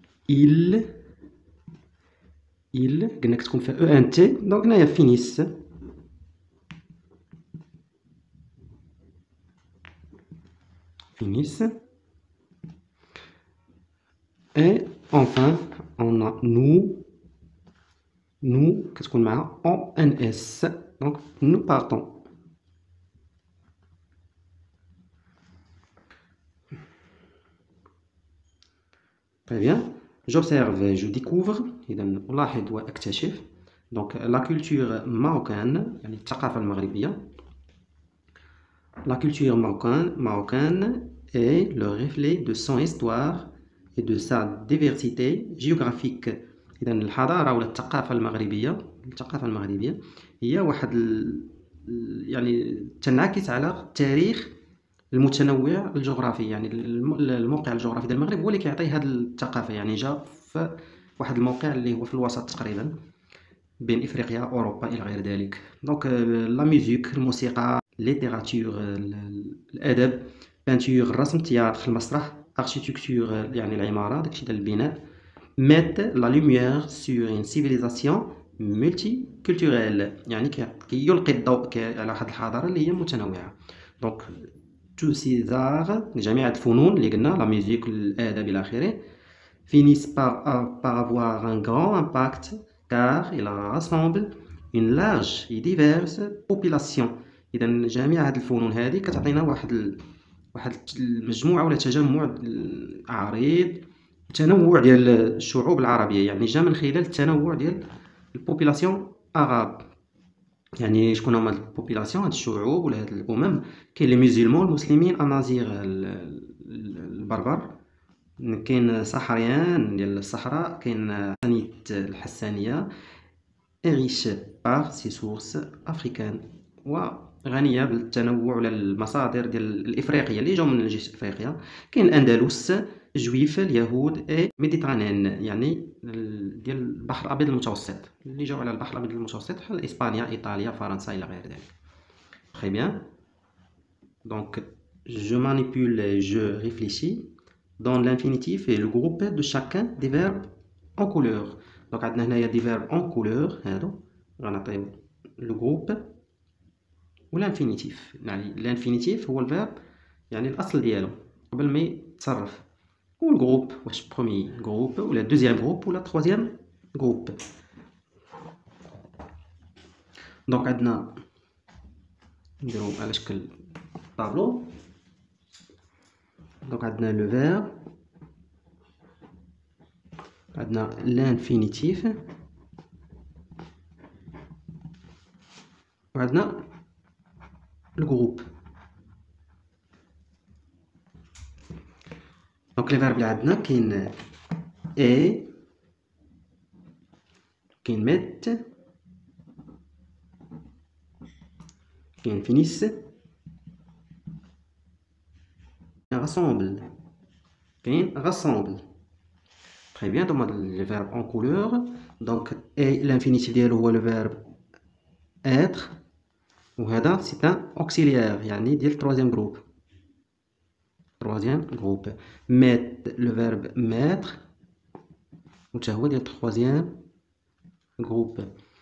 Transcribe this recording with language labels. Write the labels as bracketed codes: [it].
[ar] il قلنا كتكون في او ان تي. [fr] دونك هنايا فينيس et enfin on a nous كتكون مع ONS. donc nous partons. Très bien. J'observe, je découvre. [ar] إذا ألاحظ وأكتشف. [fr] donc la culture marocaine، [ar] يعني الثقافة المغربية. [fr] la culture marocaine est le reflet de son histoire et de sa diversité géographique. [ar] إذا الحضارة ولا الثقافة المغربية هي واحد يعني تنعكس على التاريخ المتنوع الجغرافي، يعني الموقع الجغرافي ديال المغرب هو اللي كيعطي هذه الثقافة. يعني جا في واحد الموقع اللي هو في الوسط تقريبا بين افريقيا اوروبا الى غير ذلك. دونك لا ميوزيك، الموسيقى، ليتيراتور، الادب، بانتور، الرسم، التياتر، المسرح، اركيتكتور يعني العمارة داكشي ديال البناء، [fr] mettent la lumière sur une civilisation multiculturelle، [ar] يعني كيلقي الضوء على واحد الحضارة اللي هي متنوعة. دونك tous ces arts، جميع الفنون اللي قلنا لا ميوزيك، الادب الى اخره، finissent par avoir un grand impact car il rassemble une large et diverse population. اذا جميع هذه الفنون هذه كتعطينا واحد المجموعه ولا تجمع عريض، تنوع ديال الشعوب العربيه، يعني جا من خلال التنوع ديال البوبولاسيون عرب. يعني شكون هما البوبولاسيون، هاد الشعوب ولا هاد الامم؟ كاين لي ميزيلمون المسلمين امازيغ البربر، كاين صحريان ديال الصحراء، كاين ثانيت الحسانيه [fr] اغيش بار سي سورس افريكان، [ar] وغنيه بالتنوع ولا المصادر ديال الافريقيه اللي جاو من جهه افريقيا. كاين الاندلس، جويف، اليهود، اي ميديترانيان يعني ديال البحر الابيض المتوسط، اللي جاو على البحر الابيض المتوسط بحال اسبانيا، ايطاليا، فرنسا الى غير ذلك. [fr] Très bien. Donc je manipule, je réfléchis dans l'infinitif et le groupe de chacun des verbes en couleur. Donc [ar] عندنا هنايا [fr] des verbes en couleur [ar] هادو غنعطيو [fr] le groupe و l'infinitif. [ar] يعني l'infinitif هو الفيرب يعني الأصل ديالو قبل ما يتصرف، و الجروب واش بروميي جروب ولا دوزيام جروب ولا تروازيام جروب. دونك عندنا نديرو على شكل طابلو. دونك عندنا لو فيرب، عندنا l'infinitif وعندنا الجروب. دونك لي فيرب اللي عندنا كاين اي، كاين ميت، كاين فينيس، كاين rassemble، كاين rassemble. [fr] Très bien. Donc le verbe en couleur. Donc et l'infinitif [ar] ديالو هو [fr] le verbe être، وهذا c'est un auxiliaire [ar] يعني ديال [fr] troisième groupe. Troisième groupe. Mettre le verbe mettre [ar] وتا هو ديال [fr] troisième groupe.